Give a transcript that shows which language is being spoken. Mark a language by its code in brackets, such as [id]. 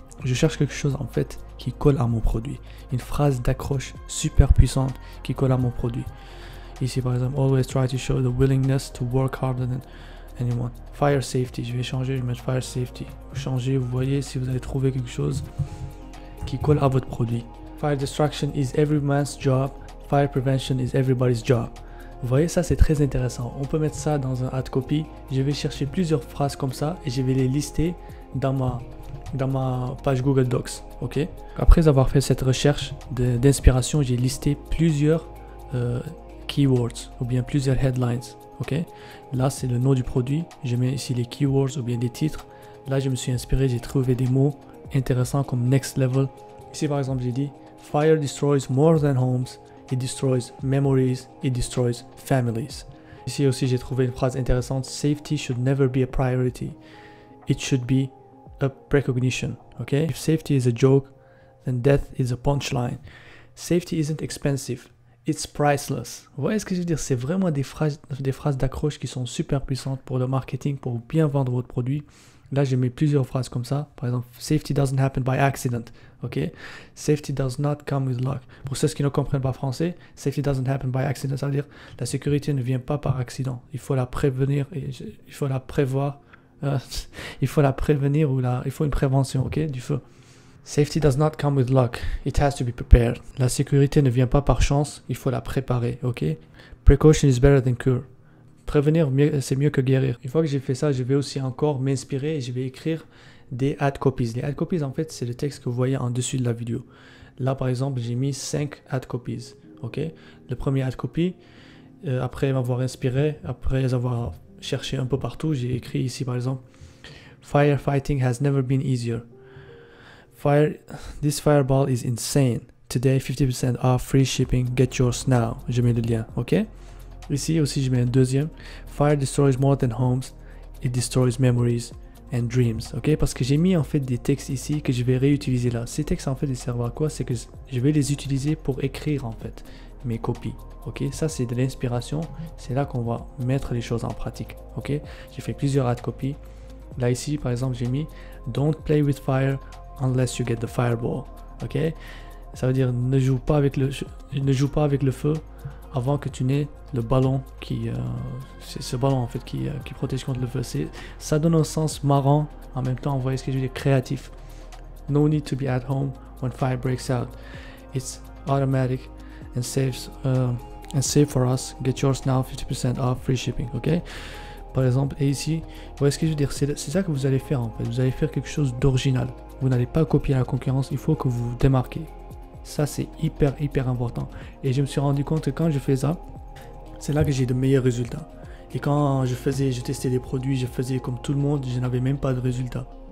[fr] Je cherche quelque chose en fait qui colle à mon produit. Une phrase d'accroche super puissante qui colle à mon produit. Ici, par exemple, [en] always try to show the willingness to work harder than anyone. [fr] Fire safety, je vais changer, je vais mettre fire safety. Vous changez, vous voyez si vous allez trouver quelque chose qui colle à votre produit. [en] Fire destruction is every man's job. Fire prevention is everybody's job. [fr] Vous voyez, ça c'est très intéressant. On peut mettre ça dans un ad copy. Je vais chercher plusieurs phrases comme ça et je vais les lister dans ma page Google Docs. Ok. Après avoir fait cette recherche d'inspiration, j'ai listé plusieurs keywords ou bien plusieurs headlines. Ok. Là, c'est le nom du produit. Je mets ici les keywords ou bien des titres. Là, je me suis inspiré. J'ai trouvé des mots intéressants comme next level. Ici, par exemple, j'ai dit [en] Fire destroys more than homes. It destroys memories. It destroys families. [fr] Ici aussi, j'ai trouvé une phrase intéressante. [en] Safety should never be a priority. It should be a precognition. Okay? If safety is a joke, then death is a punchline. Safety isn't expensive. It's priceless. [fr] Vous voyez ce que je veux dire? C'est vraiment des phrases d'accroche qui sont super puissantes pour le marketing, pour bien vendre votre produit. Là, j'ai mis plusieurs phrases comme ça. Par exemple, [en] safety doesn't happen by accident. Ok? Safety does not come with luck. [fr] Pour ceux qui ne comprennent pas français, [en] safety doesn't happen by accident. [fr] Ça veut dire la sécurité ne vient pas par accident. Il faut la prévenir et il faut la prévoir. Il faut la prévenir ou il faut une prévention, ok, du feu. [en] Safety does not come with luck. It has to be prepared. [fr] La sécurité ne vient pas par chance. Il faut la préparer, ok? [en] Precaution is better than cure. [fr] Prévenir, c'est mieux que guérir. Une fois que j'ai fait ça, je vais aussi encore m'inspirer et je vais écrire des ad copies. Les ad copies, en fait, c'est le texte que vous voyez en dessus de la vidéo. Là, par exemple, j'ai mis 5 ad copies. Ok? Le premier ad copy, après m'avoir inspiré, après avoir cherché un peu partout, j'ai écrit ici, par exemple, [en] Firefighting has never been easier. This fireball is insane. Today, 50% off, free shipping, get yours now. [fr] Je mets le lien, ok? Ici aussi, je mets un deuxième. [en] Fire destroys more than homes. It destroys memories and dreams. Ok? [fr] Parce que j'ai mis en fait des textes ici que je vais réutiliser là. Ces textes en fait, ils servent à quoi? C'est que je vais les utiliser pour écrire en fait mes copies. Ok? Ça, c'est de l'inspiration. C'est là qu'on va mettre les choses en pratique. Ok? J'ai fait plusieurs ad copies. Là, ici, par exemple, j'ai mis [en] Don't play with fire unless you get the fireball. [fr] Ok? Ça veut dire ne joue pas avec le feu avant que tu n'aies le ballon c'est ce ballon en fait qui protège contre le feu. Ça donne un sens marrant, en même temps, vous voyez ce que je veux dire, créatif. [en] No need to be at home when fire breaks out. It's automatic and safe for us. Get yours now, 50% off, free shipping. Ok? [fr] Par exemple, et ici, vous voyez ce que je veux dire, c'est ça que vous allez faire en fait. Vous allez faire quelque chose d'original. Vous n'allez pas copier la concurrence, il faut que vous vous démarquez. Ça, c'est hyper important. Et je me suis rendu compte que quand je fais ça, c'est là que j'ai de meilleurs résultats. Et quand je testais des produits, je faisais comme tout le monde, je n'avais même pas de résultats.